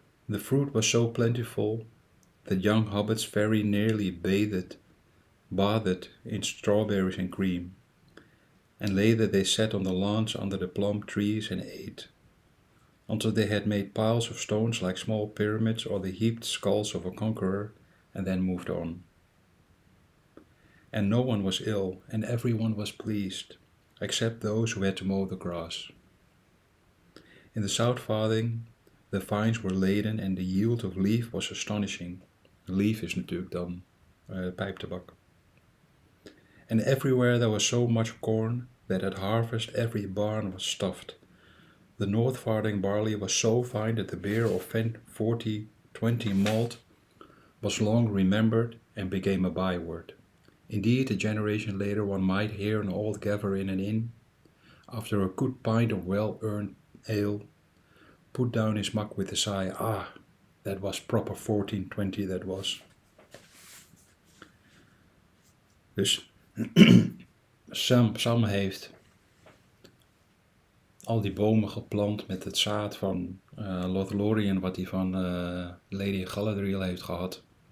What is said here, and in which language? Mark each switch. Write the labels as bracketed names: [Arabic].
[English] The fruit was so plentiful that young hobbits very nearly bathed in strawberries and cream, and later they sat on the lawns under the plum trees and ate, until they had made piles of stones like small pyramids or the heaped skulls of a conqueror, and then moved on. And no one was ill, and everyone was pleased, except those who had to mow the grass. In the South Farthing, the vines were laden and the yield of leaf was astonishing. [Dutch] Leaf is natuurlijk dan pijptabak. [English] And everywhere there was so much corn that at harvest every barn was stuffed. The North Farthing barley was so fine that the beer of 40-20 malt was long remembered and became a byword. Indeed, a generation later one might hear an old gaver in an inn, after a good pint of well-earned ale, put down his mug with a sigh, "Ah, that was proper 14-20 that was." [Dutch] Dus Sam heeft al die bomen geplant met het zaad van Lothlorien wat hij van Lady Galadriel heeft gehad.